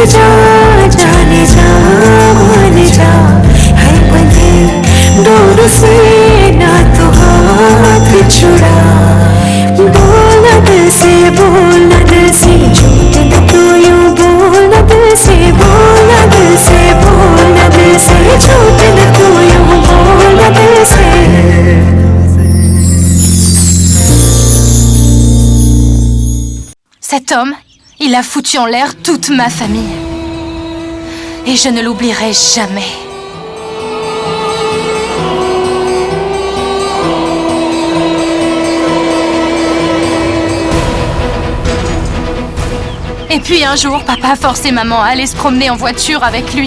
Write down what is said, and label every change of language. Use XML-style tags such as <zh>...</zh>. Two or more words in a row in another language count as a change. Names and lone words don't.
<hi>जा जाने जा मान जा है बंधे डोर से ना तो हाथ छुड़ा बोलना दिल से बोलना दिल से झूठ न तो यूं बोलना दिल से बोलना दिल से बोलना दिल से झूठ न तो यूं बोलना दिल से</hi> <fr>Cet homme, il a foutu en l'air toute ma famille. Et je ne l'oublierai jamais. Et puis un jour, papa a forcé maman à aller se promener en voiture avec lui.</fr>